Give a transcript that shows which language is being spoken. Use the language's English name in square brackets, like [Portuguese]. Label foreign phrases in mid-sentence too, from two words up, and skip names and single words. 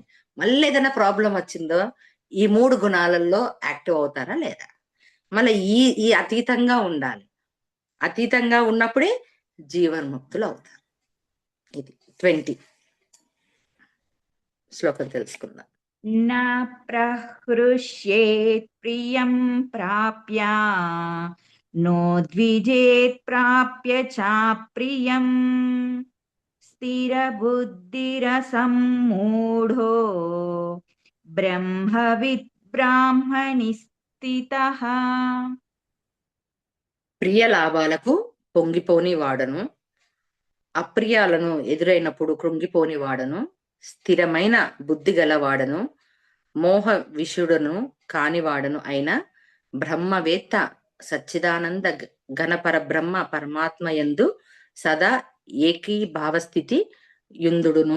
[Telugu] మళ్ళీ ఏదైనా ప్రాబ్లం వచ్చిందో ఈ మూడు గుణాలలో యాక్టివ్ అవుతారా లేదా? మళ్ళీ ఈ ఈ అతీతంగా ఉండాలి. అతీతంగా ఉన్నప్పుడే జీవన్ముక్తులు అవుతారు. ఇది 20 శ్లోకం తెలుసుకుందాం. [Sanskrit] न प्रहृष्येत् प्रियं प्राप्य नोद्विजेत् प्राप्य चाप्रियम् स्थिरबुद्धिरसम्मूढो ब्रह्मविद् ब्राह्मणि స్థితః. [Telugu] ప్రియ లాభాలకు పొంగిపోని వాడను, అప్రియాలను ఎదురైనప్పుడు కృంగిపోని వాడను, స్థిరమైన బుద్ధి గలవాడను, మోహ విషుడను కానివాడను అయిన బ్రహ్మవేత్త సచ్చిదానంద ఘన పరబ్రహ్మ పరమాత్మ యందు సదా ఏకీభావస్థితి యుందుడును.